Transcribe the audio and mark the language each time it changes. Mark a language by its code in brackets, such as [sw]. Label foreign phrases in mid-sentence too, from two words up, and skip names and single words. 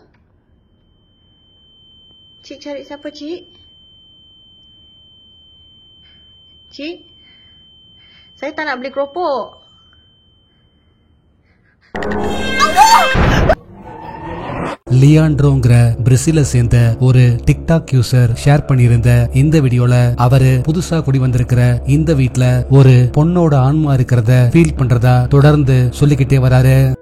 [ms] Cik cari siapa, Cik? Cik? Saya tak nak beli keropok. [ta] லியாண்ட்ரோங்கிற பிரேசில சேர்ந்த ஒரு [en] TikTok user [ta] ஷேர் பண்ணியிருந்த இந்த வீடியோல அவரு புதுசா குடி வந்திருக்கிற இந்த வீட்ல ஒரு பொண்ணோட ஆன்மா இருக்கிறத ஃபீல் பண்றதா தொடர்ந்து சொல்லிக்கிட்டே வராரு.